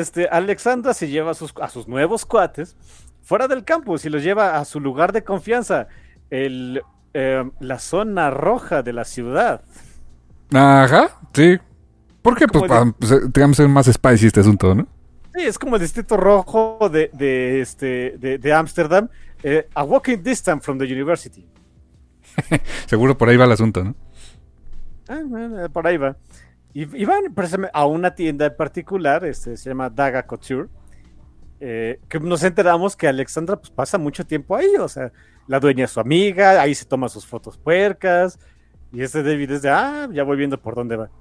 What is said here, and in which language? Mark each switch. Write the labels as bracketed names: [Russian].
[Spanish] Alexandra se lleva a sus nuevos cuates fuera del campus y los lleva a su lugar de confianza. La zona roja de la ciudad. Ajá, sí. ¿Por qué? Pues digamos, es más spicy este asunto, ¿no? Sí, es como el distrito rojo de Ámsterdam. [English] A walking distance from the university. [Spanish] Seguro por ahí va el asunto, ¿no? Por ahí va. Y van a una tienda en particular, se llama Daga Couture, que nos enteramos que Alexandra pues, pasa mucho tiempo ahí, o sea, la dueña es su amiga, ahí se toma sus fotos puercas, y David es de, ya voy viendo por dónde va.